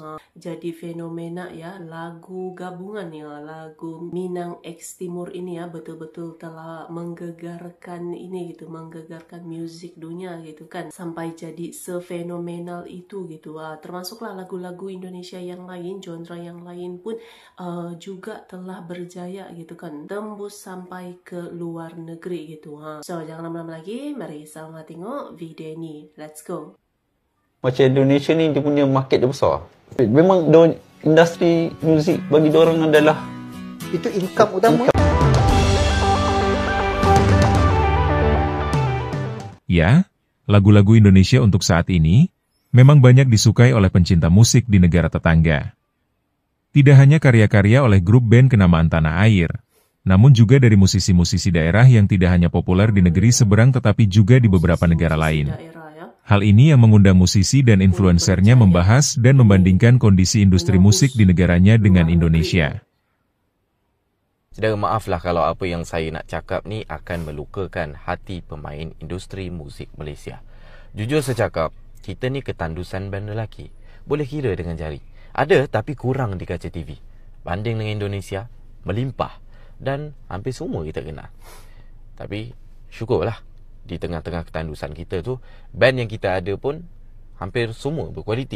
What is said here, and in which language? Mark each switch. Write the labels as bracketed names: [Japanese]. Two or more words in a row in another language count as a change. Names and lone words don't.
[Malay] Jadi fenomena ya, lagu gabungan ya, lagu Minang X Timur ini ya, betul-betul telah menggegarkan ini gitu, menggegarkan musik dunia gitu kan, sampai jadi sefenomenal itu gitu. Termasuklah lagu-lagu Indonesia yang lain, genre yang lain pun juga telah berjaya gitu kan, tembus sampai ke luar negeri gitu. So jangan lama-lama lagi, mari sama tengok video ini. [English] Let's go. [Malay] Macam Indonesia ni dia punya market dia besar. Memang industri muzik bagi diorang adalah itu income utama. [Indonesian] Ya, lagu-lagu Indonesia untuk saat ini memang banyak disukai oleh pencinta musik di negara tetangga. Tidak hanya karya-karya oleh grup band kenamaan tanah air, namun juga dari musisi-musisi daerah yang tidak hanya populer di negeri seberang tetapi juga di beberapa negara lain. Hal ini yang mengundang musisi dan influencernya membahas dan membandingkan kondisi industri musik di negaranya dengan Indonesia. [Malay] Saudara, maaflah kalau apa yang saya nak cakap ni akan melukakan hati pemain industri muzik Malaysia. Jujur saya cakap, kita ni ketandusan band lelaki. Boleh kira dengan jari. Ada tapi kurang di kaca TV. Banding dengan Indonesia, melimpah. Dan hampir semua kita kenal. Tapi syukurlah, di tengah-tengah ketandusan kita tu, band yang kita ada pun hampir semua berkualiti.